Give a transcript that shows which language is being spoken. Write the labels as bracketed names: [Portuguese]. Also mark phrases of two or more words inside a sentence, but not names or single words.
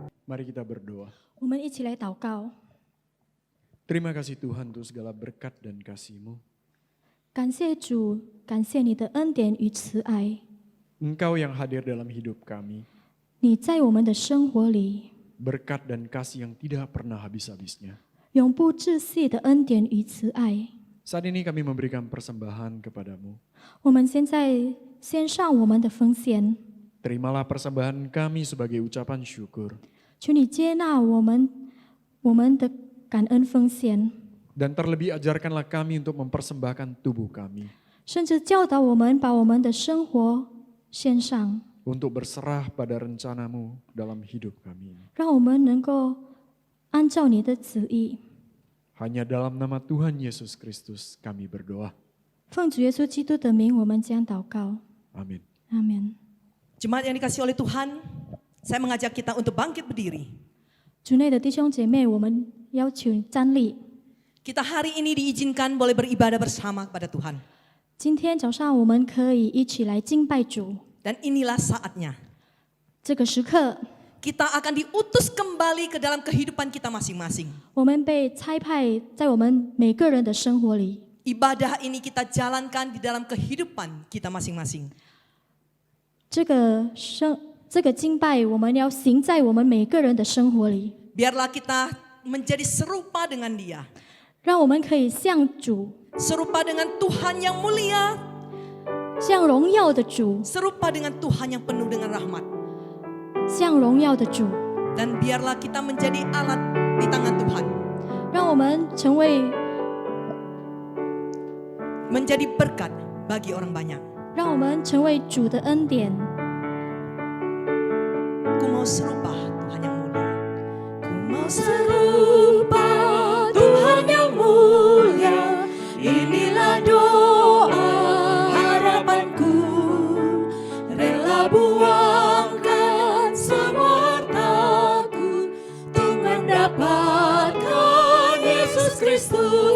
[Indonesian] Mari kita berdoa. [Chinese] 我们一起来祷告。 [Indonesian] Terima kasih Tuhan untuk segala berkat dan kasih-Mu. [Chinese] 感谢主，感谢你的恩典与慈爱， [Indonesian] Engkau yang hadir dalam hidup kami. [Chinese] 你在我们的生活里 [Indonesian] Berkat dan kasih yang tidak pernah habis-habisnya. [Chinese] 永不窒息的恩典与慈爱。 [Indonesian] Saat ini kami memberikan persembahan kepadamu. [Chinese] 我们现在献上我们的奉献， [Indonesian] Terimalah persembahan kami sebagai ucapan syukur. [Chinese] 求你接纳我们的感恩奉献， [Indonesian] Dan terlebih ajarkanlah kami untuk mempersembahkan tubuh kami. [Chinese] 甚至教导我们把我们的生活献上， [Indonesian] Untuk berserah pada rencanamu dalam hidup kami. [Chinese] 让我们能够按照你的旨意。 [Indonesian] Hanya dalam nama Tuhan Yesus Kristus kami berdoa. [Chinese] 奉主耶稣基督的名，我们将祷告。 [Indonesian] Amin. [Chinese] 阿门。 [Indonesian] Jemaat yang dikasihi oleh Tuhan, saya mengajak kita untuk bangkit berdiri. [Chinese] 主内的弟兄姐妹，我们要求站立。 [Indonesian] Kita hari ini diizinkan boleh beribadah bersama kepada Tuhan. [Chinese] 今天早上我们可以一起来敬拜主， [Indonesian] Dan inilah saatnya [Chinese] 这个时刻， [Indonesian] kita akan diutus kembali ke dalam kehidupan kita masing-masing. [Chinese] 我们被差派在我们每个人的生活里。 [Indonesian] Ibadah ini kita jalankan di dalam kehidupan kita masing-masing. [Chinese] 这个敬拜，我们要行在我们每个人的生活里， [Indonesian] Biarlah kita menjadi serupa dengan Dia. [Chinese] 让我们可以像主， [Indonesian] Serupa dengan Tuhan yang mulia. [Chinese] 像荣耀的主， [Indonesian] Serupa dengan Tuhan yang penuh dengan rahmat. [Chinese] 像荣耀的主， [Indonesian] Dan biarlah kita menjadi alat di tangan Tuhan. [Chinese] 让我们成为， [Indonesian] Menjadi berkat bagi orang banyak. [Chinese] 让我们成为主的恩典。 [Indonesian] Ku mau serupa Tuhan yang mulia. Ku mau Serupa Tuhan yang mulia, inilah doa harapanku. Rela buangkan semua hartaku untuk mendapatkan Yesus Kristus.